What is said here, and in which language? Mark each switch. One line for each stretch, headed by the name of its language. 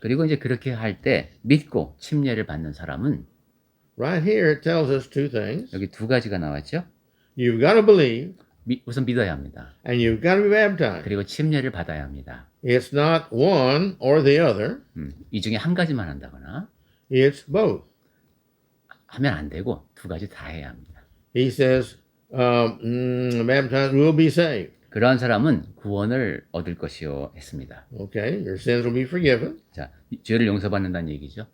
Korean: 그리고 이제 그렇게 할 때 믿고 침례를 받는 사람은
English: Right here it tells us two things.
Korean: 여기 두 가지가 나왔죠.
English: You've got to believe
Korean: 우선 믿어야 합니다.
English: and you've got to be baptized.
Korean: 그리고 침례를 받아야 합니다.
English: It's not one or the other.
Korean: 이 중에 한 가지만 한다거나
English: It's both.
Korean: 하면 안 되고 두 가지 다 해야 합니다.
English: He says, baptized will be saved.
Korean: 그러한 사람은 구원을 얻을 것이요 했습니다.
English: Okay, your sins will be forgiven.
Korean: 자, 죄를 용서받는다는 얘기죠.